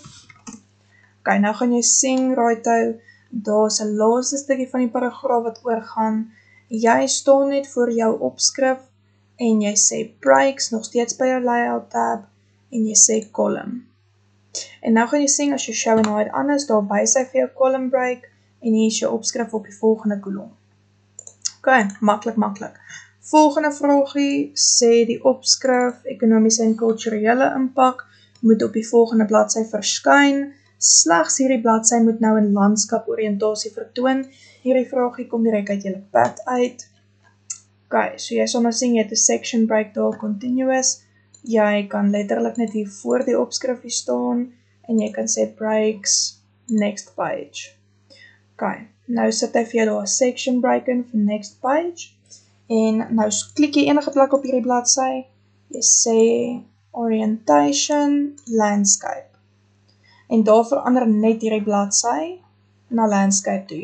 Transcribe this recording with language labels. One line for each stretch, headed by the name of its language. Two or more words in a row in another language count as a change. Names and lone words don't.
Afrikaans: Ok, nou gaan jy sien, Raaitou, daar is 'n laaste stukkie van die paragraaf wat oorgaan. Jy staan net voor jou opskrif en jy sê breaks, nog steeds by jou
English: layout tab,
Afrikaans: en jy sê column. En nou gaan jy sien, as jy
English: show and hide
Afrikaans: aan is, daar wys hy vir jou
English: column break,
Afrikaans: en hier is jou opskrif op die volgende kolom. Ok, maklik. Volgende vraagie sê die opskrif, ekonomiese en kulturele impak, moet op die volgende bladsy verskyn. Slegs hierdie bladsy moet nou in landskap-oriëntasie vertoon. Hierdie vraagie kom direk uit julle pad uit. Ok, so jy sal nou sien, jy het 'n
English: section break
Afrikaans: daar, continuous. Jy kan letterlik net hier voor die opskrifie staan, en jy kan sê breaks,
English: next page.
Afrikaans: Ok, nou sit hy vir jou daar 'n
English: section break
Afrikaans: in vir
English: next page,
Afrikaans: en nou klik jy enige plek op hierdie bladsy, jy sê
English: orientation, landscape,
Afrikaans: en daar verander net hierdie bladsy na landscape toe.